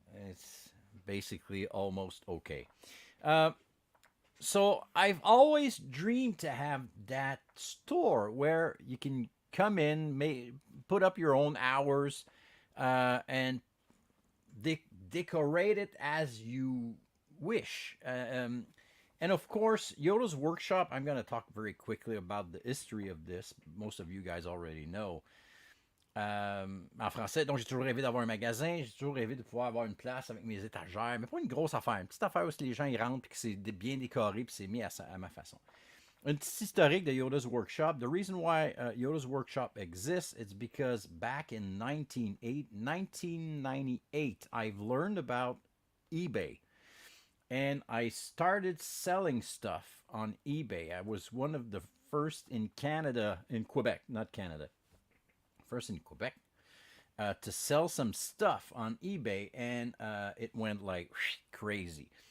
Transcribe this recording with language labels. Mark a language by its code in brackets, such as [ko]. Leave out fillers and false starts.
[en] It's basically almost okay. Uh, so I've always dreamed to have that store where you can come in, put up your own hours, and decorate it as you wish. And of course, Yoda's Workshop, I'm going to talk very quickly about the history of this. Most of you guys already know. [fr] En français, donc j'ai toujours rêvé d'avoir un magasin, j'ai toujours rêvé de pouvoir avoir une place avec mes étagères, mais pas une grosse affaire, une petite affaire où les gens ils rentrent et que c'est bien décoré puis c'est mis à ma façon. Une petite historique de Yoda's Workshop. [en] The reason why Yoda's Workshop exists is because back in 1998, I've learned about eBay. And I started selling stuff on eBay. I was one of the first in Canada, in Quebec, not Canada, first in Quebec, to sell some stuff on eBay, and it went like crazy.